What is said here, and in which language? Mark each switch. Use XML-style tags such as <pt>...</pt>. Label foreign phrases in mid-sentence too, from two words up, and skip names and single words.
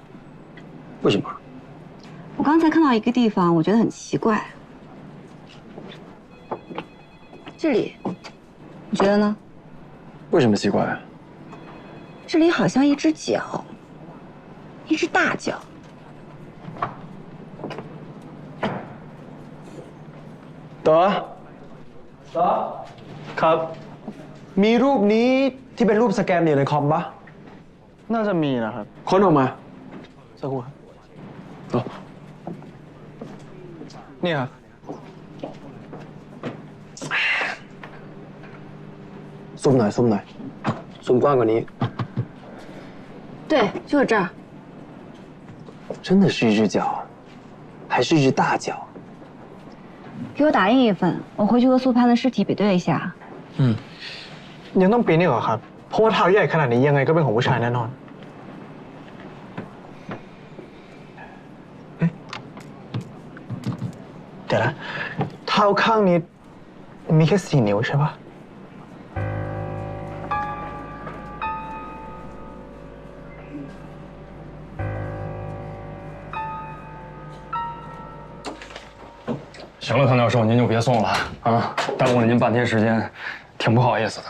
<zh>为什么？我刚才看到一个地方，我觉得很奇怪。这里，你觉得呢？为什么奇怪？这里好像一只脚，一只大脚。</zh> <th>ต่อครับมีรูปนี้ที่เป็นรูปสแกนอยู่ในคอมปะน่าจะมีนะครับค้นออกมาสักครู่ครับต่อนี่ครับซูมหน่อยซูมหน่อยซูมกว้างกว่านี้</th> <zh>对，就是这儿。真的是一只脚，还是一只大脚？给我打印一份，我回去和苏潘的尸体比对一下。</zh> <th>ยังต้องปีนนี่เหรอครับเพราะว่าเท้าใหญ่ขนาดนี้ยังไงก็เป็นของผู้ชายแน่นอนเดี๋ยวนะเท้าข้างนี้你แค่4นิ้วใช่ปะ</th> <zh>行了，唐教授，您就别送了啊，耽误了您半天时间，挺不好意思的。</zh>